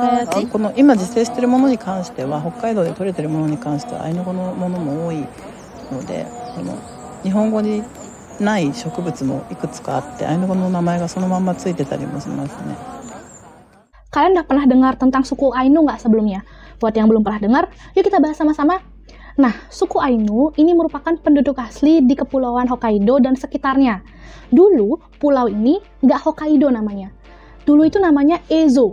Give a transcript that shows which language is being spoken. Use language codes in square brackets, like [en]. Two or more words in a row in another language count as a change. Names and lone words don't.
[ja] この今自生しているものに関しては、北海道で採れているものに関してはアイヌ語のものも多いので、日本語にない植物もいくつかあって、アイヌ語の名前がそのまんまついてたりもしますね。 [id] Kalian udah pernah dengar tentang suku Ainu nggak sebelumnya? Buat yang belum pernah dengar, yuk kita bahas sama-sama. Nah, suku Ainu ini merupakan penduduk asli di Kepulauan Hokkaido dan sekitarnya. Dulu, pulau ini nggak Hokkaido namanya. Dulu itu namanya Ezo.